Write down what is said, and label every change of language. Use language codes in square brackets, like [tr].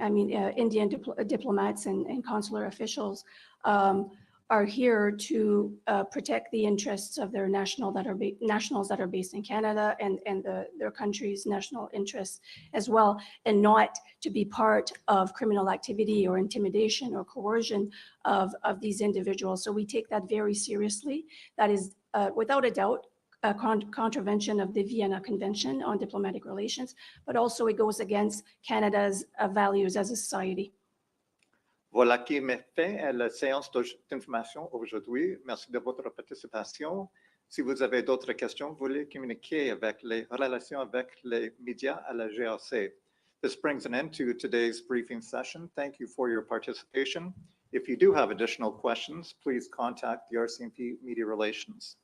[en] I mean, Indian diplomats and consular officials are here to protect the interests of their nationals that are based in Canada and their country's national interests as well, and not to be part of criminal activity or intimidation or coercion of these individuals. So we take that very seriously. That is, without a doubt, a contravention of the Vienna Convention on Diplomatic Relations, but also it goes against Canada's values as a society. [fr] Voilà qui met fin à la séance d'information aujourd'hui. Merci de votre participation. Si vous avez d'autres questions, vous voulez communiquer avec les relations avec les médias à la GRC. [en] This brings an end to today's briefing session. Thank you for your participation. If you do have additional questions, please contact the RCMP Media Relations.